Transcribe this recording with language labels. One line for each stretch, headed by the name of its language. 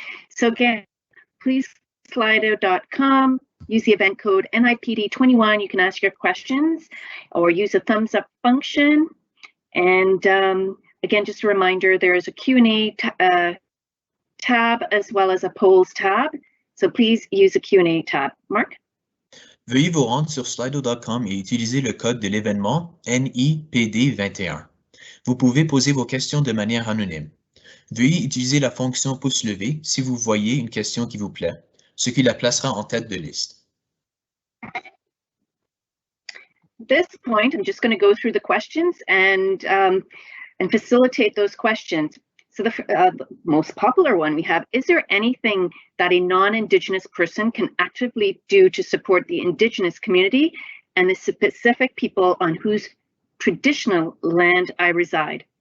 English: So again, please slido.com, use the event code NIPD21. You can ask your questions or use a thumbs up function. And again, just a reminder, there is a Q&A tab as well as a polls tab. So please use the Q&A tab. Mark?
French: Veuillez vous rendre sur slido.com et utiliser le code de l'événement NIPD21. Vous pouvez poser vos questions de manière anonyme. Veuillez utiliser la fonction pouce levé si vous voyez une question qui vous plaît, ce qui la placera en tête de liste.
English: At this point, I'm just going to go through the questions and facilitate those questions. So the most popular one we have, is there anything that a non-Indigenous person can actively do to support the Indigenous community and the specific people on whose traditional land I reside?